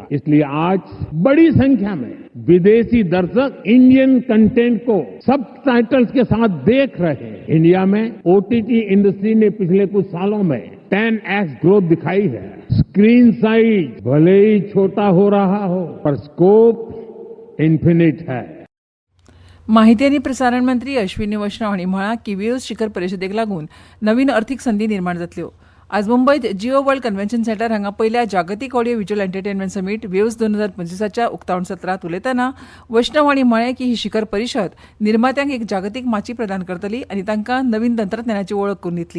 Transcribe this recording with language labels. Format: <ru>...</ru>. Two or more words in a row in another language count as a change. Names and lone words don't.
<hi>इसलिए आज बड़ी संख्या में विदेशी दर्शक</hi> <en>Indian content</en> <hi>को सबटाइटल्स के साथ देख रहे हैं. इंडिया में</hi> <en>OTT industry</en> <hi>ने पिछले कुछ सालों में 10x ग्रोथ दिखाई है.</hi> <en>screen size</en> <hi>भले ही छोटा हो रहा हो पर</hi> <en>scope infinite</en> <hi>है.</hi> <kok>माहिती आनी प्रसारण मंत्री अश्विनी वैष्णव हांणी म्हळां की वेव्स शिखर परिशदेक लागून नवीन अर्थीक संदी निर्माण जातल्यो. आज मुंबयत जिओ वर्ल्ड कन्व्हेन्शन सेंटर हांगा पयल्या जागतीक ऑडिओ व्हिज्युअल एंटरटेनमेंट समीट वेव्स 2025 उक्तावण सत्रांत उलयतना वैष्णव हांणी म्हळें की ही शिखर परिशद निर्मात्यांक एक जागतीक माची प्रदान करतली आनी तांकां नवीन तंत्रज्ञानाची वळख करून दितली.</kok>